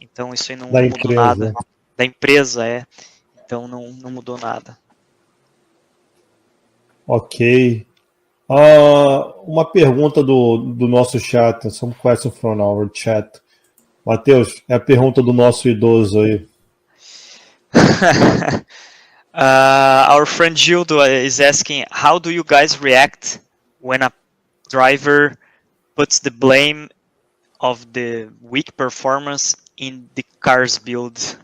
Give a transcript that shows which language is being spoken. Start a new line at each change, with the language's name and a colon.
Portuguese: Então isso aí não mudou nada. Da empresa, Então não mudou nada. Ok. Uma pergunta do nosso chat.
English: Some question from our chat.
Portuguese: Matheus, é a pergunta do nosso idoso aí.
English: Our friend Gildo is asking, how do you guys react when a driver puts the blame of the weak performance in the car's build?